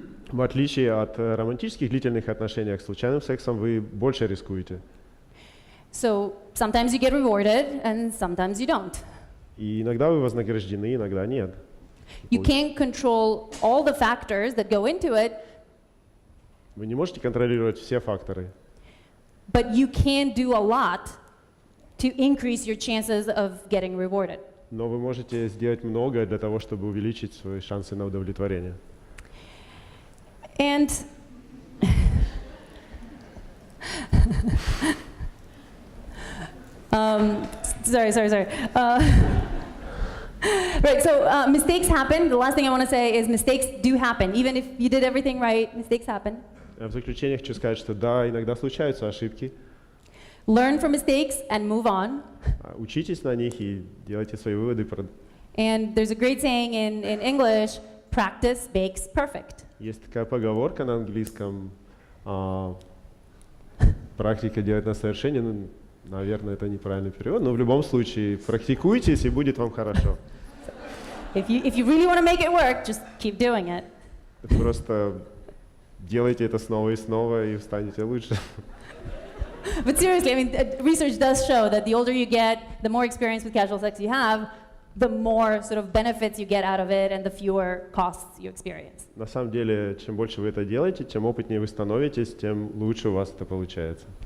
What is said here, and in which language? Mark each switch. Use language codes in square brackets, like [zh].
[ru] В отличие от романтических длительных отношений, с случайным сексом вы больше рискуете. [en] So sometimes you get rewarded and sometimes you don't. [ru] И иногда вы вознаграждены, иногда нет. [en] You can't control all the factors that go into it. [ru] Вы не можете контролировать все факторы. [en] But you can do a lot to increase your chances of getting rewarded. [ru] Но вы можете сделать многое для того, чтобы увеличить свои шансы на удовлетворение. [en] And sorry. Right, so mistakes happen. The last thing I want to say is mistakes do happen. Even if you did everything right, mistakes happen. [ru] В заключение хочу сказать, что да, иногда случаются ошибки. [en] Learn from mistakes and move on. [ru] Учитесь на них и делайте свои выводы. [en] And there's a great saying in English, practice makes perfect. [ru] Есть такая поговорка на английском, практика делает нас совершеннее. Ну, наверное, это неправильный перевод, но в любом случае практикуйтесь, и будет вам хорошо. [en] If you really want to make it work, just keep doing it. [ru] Просто делайте это снова и снова, и станете лучше. [en] But seriously, I mean, research does show that the older you get, the more experience with casual sex you have, the more sort of benefits you get out of it and the fewer costs you experience. [ru] На самом деле, чем больше вы это делаете, чем опытнее вы становитесь, тем лучше у вас это получается.